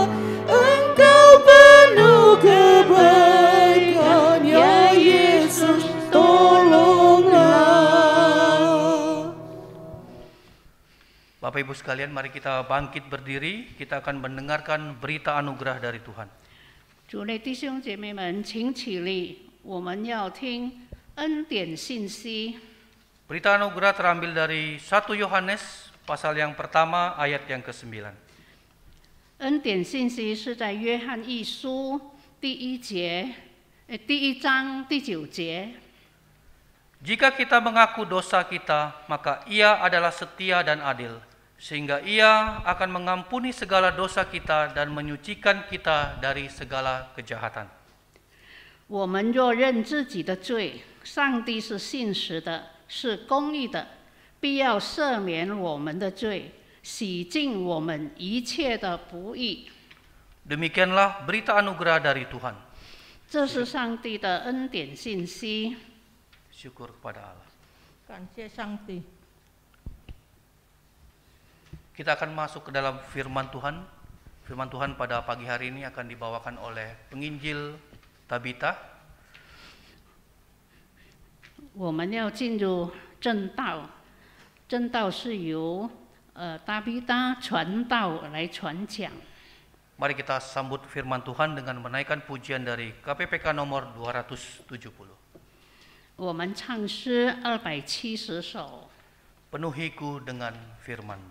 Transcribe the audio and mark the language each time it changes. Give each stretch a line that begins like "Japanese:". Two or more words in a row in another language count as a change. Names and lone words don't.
Indonesian: Engkau penuh kebaikan, ya Yesus, tolonglah. Bapak Ibu sekalian, mari kita bangkit berdiri, kita akan mendengarkan berita anugerah dari Tuhan.
Chinese: 主内弟兄姐妹们，请起立，我们要听恩典信息。
Indonesian: Berita anugerah terambil dari 1 Yohanes pasal yang pertama ayat yang ke-9.
Chinese: 恩典信息是在约翰一书第1章第9节。
Indonesian: Jika kita mengaku dosa kita, maka Ia adalah setia dan adil, sehingga Ia akan mengampuni segala dosa kita dan menyucikan kita dari segala kejahatan.
Chinese: 我们若认自己的罪，上帝是信实的，是公义的，必要赦免我们的罪，洗净我们一切的不义。
Indonesian: Demikianlah berita anugerah dari Tuhan.
Chinese: 这是上帝的恩典信息。
Indonesian: Syukur kepada Allah.
Chinese: 感谢上帝。
Indonesian: Kita akan masuk ke dalam firman Tuhan. Firman Tuhan pada pagi hari ini akan dibawakan oleh penginjil Tabita.
Chinese: 我们要进入正道，正道是由达比达传道来传讲。
Indonesian: Mari kita sambut firman Tuhan dengan menaikkan pujian dari KPPK nomor 270.
Chinese: 我们唱诗270首。
Indonesian: Penuhiku dengan firman-Mu.